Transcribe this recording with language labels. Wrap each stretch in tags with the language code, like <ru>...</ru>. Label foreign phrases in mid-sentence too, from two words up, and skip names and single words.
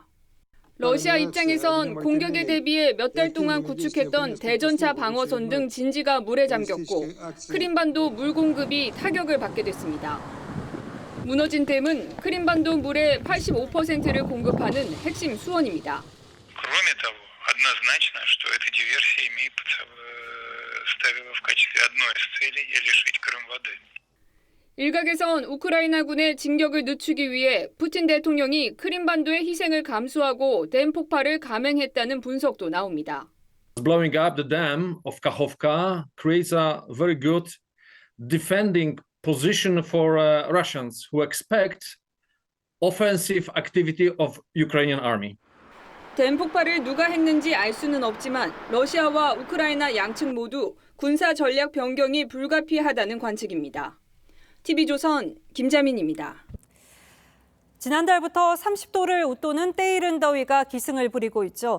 <ko>러시아 입장에선 공격에 대비해 몇 달 동안 구축했던 대전차 방어선 등 진지가 물에 잠겼고 크림반도 물 공급이 타격을 받게 됐습니다. 무너진 댐은 크림반도 물의 85%를 공급하는 핵심 수원입니다.</ko> <ru>Кроме того, однозначно, что эта диверсия ставила в качестве одной из целей лишить Крым воды.</ru> <ko>일각에선 우크라이나군의 진격을 늦추기 위해 푸틴 대통령이 크림반도의 희생을 감수하고 댐 폭발을 감행했다는 분석도 나옵니다.</ko> <en>Blowing up the dam of Kakhovka creates a very good defending position for Russians who expect offensive activity of Ukrainian army.</en> <ko>댐 폭발을 누가 했는지 알 수는 없지만 러시아와 우크라이나 양측 모두 군사 전략 변경이 불가피하다는 관측입니다. TV조선 김자민입니다. 지난달부터 30도를 웃도는 때이른 더위가 기승을 부리고 있죠.</ko>